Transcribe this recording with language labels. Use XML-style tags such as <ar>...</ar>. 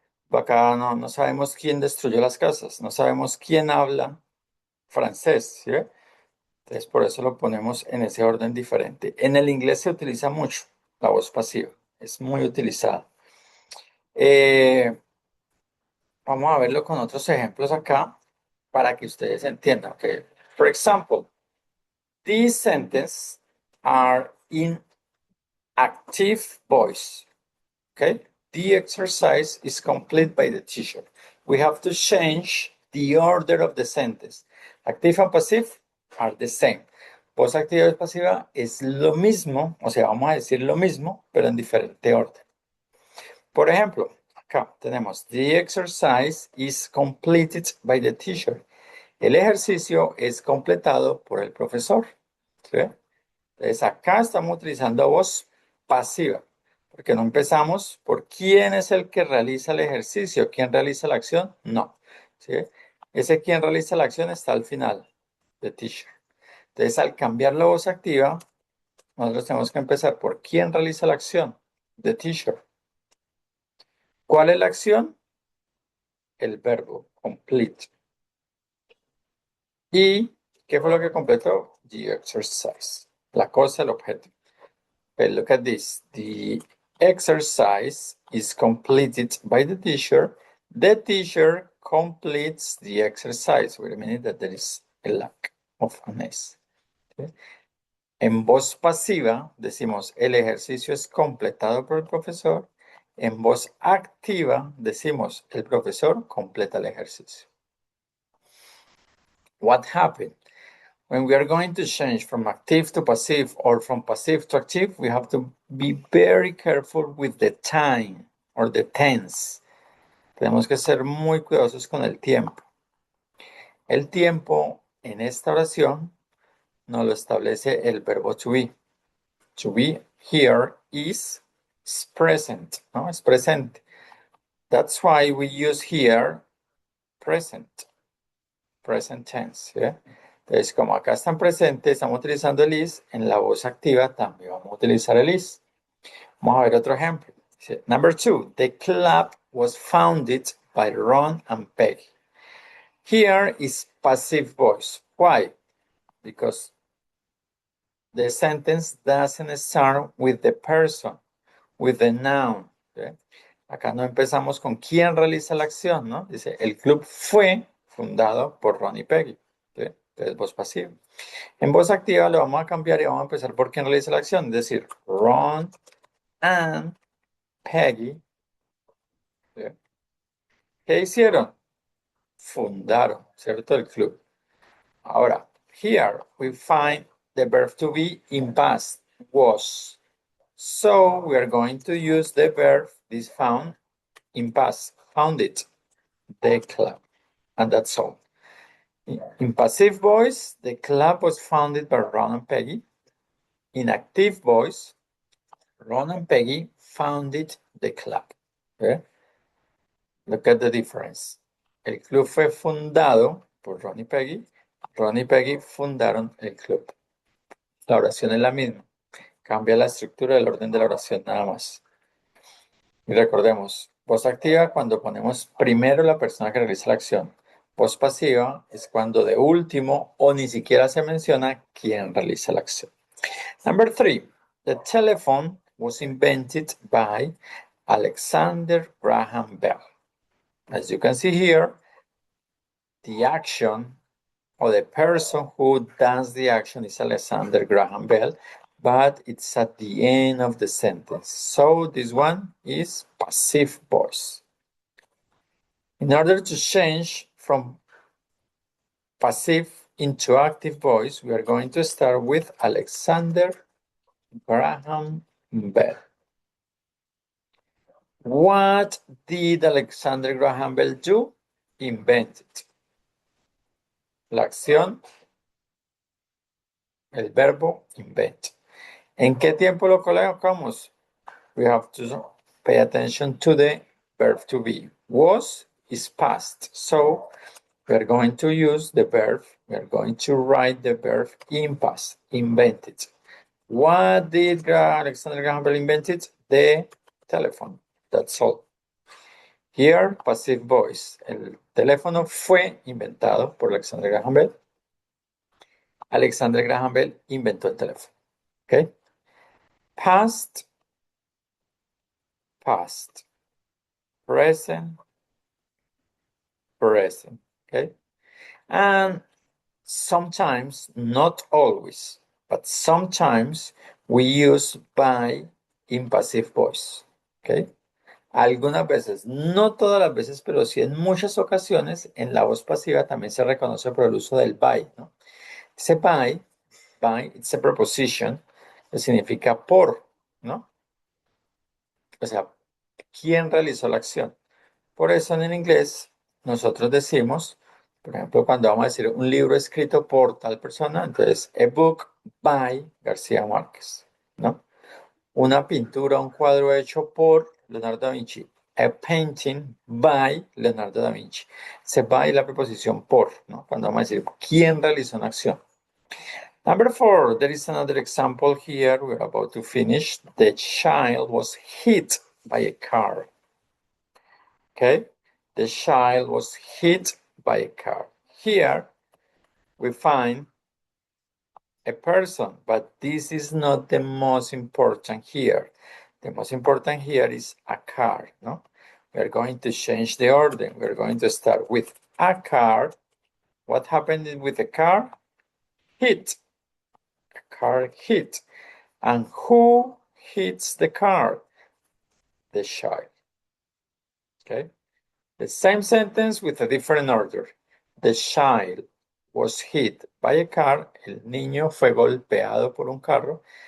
<es>Acá no sabemos quién destruyó las casas, no sabemos quién habla francés. ¿Sí? Entonces por eso lo ponemos en ese orden diferente. En el inglés se utiliza mucho la voz pasiva, es muy utilizada. Vamos a verlo con otros ejemplos acá para que ustedes entiendan.</es> <en>Okay. For example, these sentences are in active voice. Okay. The exercise is complete by the teacher. We have to change the order of the sentence. Active and passive are the same.</en> <es>Voz activa y pasiva es lo mismo, o sea, vamos a decir lo mismo, pero en diferente orden. Por ejemplo, acá tenemos</es> <en>the exercise is completed by the teacher.</en> <es>El ejercicio es completado por el profesor. ¿Sí? Entonces acá estamos utilizando voz pasiva, porque no empezamos por quién es el que realiza el ejercicio, quién realiza la acción, no. ¿Sí? Ese quien realiza la acción está al final,</es> <en>the teacher.</en> <es>Entonces al cambiar la voz activa, nosotros tenemos que empezar por quién realiza la acción, the teacher. ¿Cuál es la acción? El verbo, complete. ¿Y qué fue lo que completó?</es> <en>The exercise.</en> <es>La cosa, el objeto.</es> <en>Okay, look at this. The exercise is completed by the teacher. The teacher completes the exercise. Wait a minute, that there is a lack of an S. Okay.</en> <es>En voz pasiva decimos el ejercicio es completado por el profesor. En voz activa decimos el profesor completa el ejercicio.</es> <en>What happened? When we are going to change from active to passive or from passive to active, we have to be very careful with the time or the tense.</en> <es>Tenemos que ser muy cuidadosos con el tiempo. El tiempo en esta oración nos lo establece el verbo to be.</es> <en>To be here is present,</en> <es>¿no? Es presente.</es> <en>That's why we use here present tense.</en> <es>¿Sí? Entonces, como acá están presentes, estamos utilizando el is, en la voz activa también vamos a utilizar el is. Vamos a ver otro ejemplo.</es> <en>Number 2, the club was founded by Ron and Peggy. Here is passive voice. Why? Because the sentence doesn't start with the person, with the noun.</en> <es>¿Sí? Acá no empezamos con quién realiza la acción, ¿no? Dice, el club fue fundado por Ron y Peggy. ¿Sí? Entonces, voz pasiva. En voz activa lo vamos a cambiar y vamos a empezar por quién realiza la acción. Es decir, Ron and Peggy. ¿Sí? ¿Qué hicieron? Fundaron, ¿cierto? El club. Ahora,</es> <en>here we find the verb to be in past, was. So we are going to use the verb this found in past, founded, the club. And that's all. In passive voice, the club was founded by Ron and Peggy. In active voice, Ron and Peggy founded the club. Okay? Look at the difference.</en> <es>El club fue fundado por Ron y Peggy. Ron y Peggy fundaron el club. La oración es la misma. Cambia la estructura del orden de la oración nada más. Y recordemos, voz activa cuando ponemos primero la persona que realiza la acción. Voz pasiva es cuando de último o ni siquiera se menciona quién realiza la acción.</es> <en>Number 3. The telephone was invented by Alexander Graham Bell. As you can see here, the action or the person who does the action is Alexander Graham Bell, but it's at the end of the sentence. So this one is passive voice. In order to change from passive into active voice, we are going to start with Alexander Graham Bell. What did Alexander Graham Bell do? Invented.</en> <es>La acción, el verbo invent. ¿En qué tiempo lo colocamos?</es> <en>We have to pay attention to the verb to be. Was is past. So we are going to use the verb. We are going to write the verb in past. Invented. What did Alexander Graham Bell invented? The telephone. That's all. Here, passive voice.</en> <es>El teléfono fue inventado por Alexander Graham Bell. Alexander Graham Bell inventó el teléfono.</es> <en>Okay? Past, past. Present, present. Okay? And sometimes, not always, but sometimes we use by in passive voice. Okay?</en> <es>Algunas veces, no todas las veces, pero sí en muchas ocasiones, en la voz pasiva también se reconoce por el uso del by, ¿no? Ese by,</es> <en>it's a preposition</en> <es>que significa por, ¿no? O sea, ¿quién realizó la acción? Por eso en inglés nosotros decimos, por ejemplo, cuando vamos a decir un libro escrito por tal persona, entonces,</es> <en>a book by García Márquez,</en> <es>¿no? Una pintura, un cuadro hecho por Leonardo da Vinci.</es> <en>A painting by Leonardo da Vinci.</en> <es>Se by la preposición por, ¿no? Cuando vamos a decir quién realizó una acción.</es> <en>Number 4, there is another example here. We're about to finish. The child was hit by a car. Okay? The child was hit by a car. Here, we find a person, but this is not the most important here. The most important here is a car, no? We're going to change the order. We're going to start with a car. What happened with the car? Hit. A car hit. And who hits the car? The child. Okay? The same sentence with a different order. The child was hit by a car.</en> <es>El niño fue golpeado por un carro.</es>